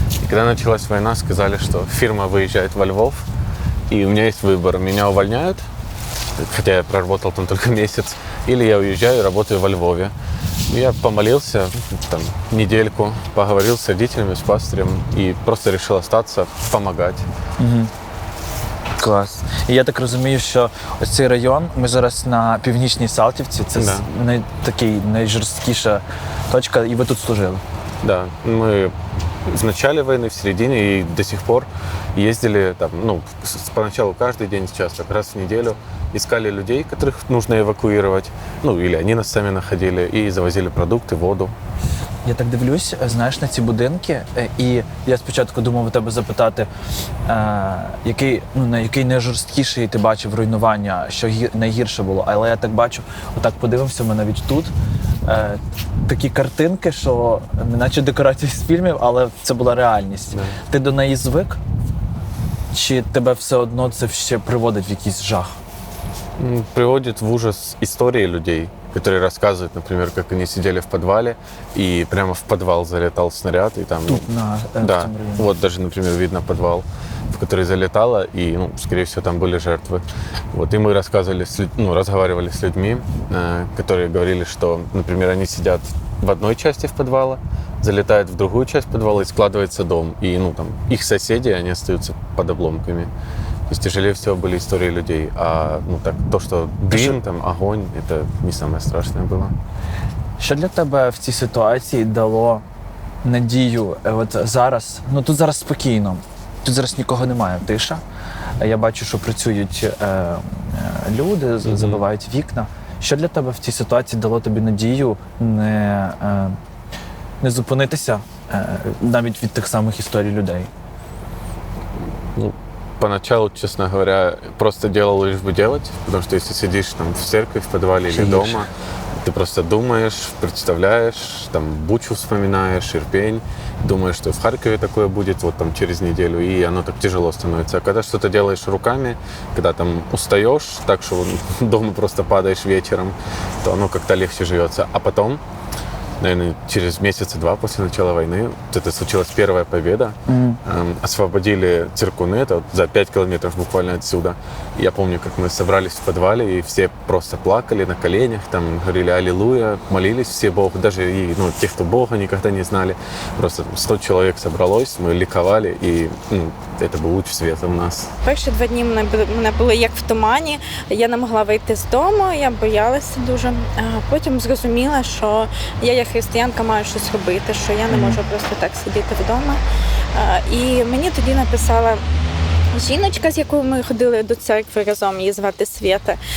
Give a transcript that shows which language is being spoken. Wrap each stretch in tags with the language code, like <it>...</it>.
<ru>И когда началась война, сказали, что фирма выезжает во Львов, и у меня есть выбор. Меня увольняют, хотя я проработал там только месяц, или я уезжаю и работаю во Львове. Я помолился недельку, поговорил с родителями, с пастырем и просто решил остаться, помогать.</ru> <uk>Клас. І я так розумію, що ось цей район, ми зараз на Північній Салтівці, це найжорсткіша точка, і ви тут служили?</uk> <ru>Да, мы в начале войны, в середине и до сих пор ездили поначалу каждый день, сейчас так раз в неделю, искали людей, которых нужно эвакуировать, или они нас сами находили, и завозили продукты, воду.</ru> <uk>Я так дивлюсь, знаєш, на ці будинки, і я спочатку думав у тебе запитати, який найжорсткіший ти бачив руйнування, що найгірше було, але я так бачу, отак подивимося, ми навіть тут, такі картинки, що не наче декорації з фільмів, але це була реальність. Yeah. Ти до неї звик? Чи тебе все одно це ще приводить в якийсь жах?</uk> <ru>Приводит в ужас истории людей, которые рассказывают, например, как они сидели в подвале, и прямо в подвал залетал снаряд, и там... Вот даже, например, видно подвал, в который залетало, и, скорее всего, там были жертвы. И мы разговаривали с людьми, которые говорили, что, например, они сидят в одной части в подвала, залетают в другую часть подвала, и складывается дом, и, их соседи, они остаются под обломками. То есть тяжелее всего были истории людей, а то, что дым, огонь, это не самое страшное было.</ru> <uk>Що для тебе в цій ситуації дало надію? Зараз, тут зараз спокійно, тут зараз нікого немає, тиша. Я бачу, що працюють люди, забивають вікна. Що для тебе в цій ситуації дало тобі надію не зупинитися навіть від тих самих історій людей?</uk> <ru>Ну, поначалу, честно говоря, просто делал лишь бы делать, потому что если сидишь там в церкви, в подвале или дома, ты просто думаешь, представляешь, там Бучу вспоминаешь, Ирпень, думаешь, что в Харькове такое будет вот там через неделю, и оно так тяжело становится. А когда что-то делаешь руками, когда там устаешь, так что дома просто падаешь вечером, то оно как-то легче живется. А потом, наверное, через месяца 2 после начала войны, вот это случилась первая победа. Освободили Циркуны, это вот за 5 километров буквально отсюда. И я помню, как мы собрались в подвале, и все просто плакали на коленях, там говорили «Аллилуйя», молились все Богу, даже и те, кто Бога никогда не знали. Просто 100 человек собралось, мы ликовали, и это был луч света у нас.</ru> <uk>Перші 2 дні мене було як в тумані, я не могла вийти з дому, я боялася дуже. Потім зрозуміла, що я як християнка маю щось робити, що я не можу просто так сидіти вдома. І мені тоді написала жіночка, з якою ми ходили до церкви разом, її звати Свята.</uk>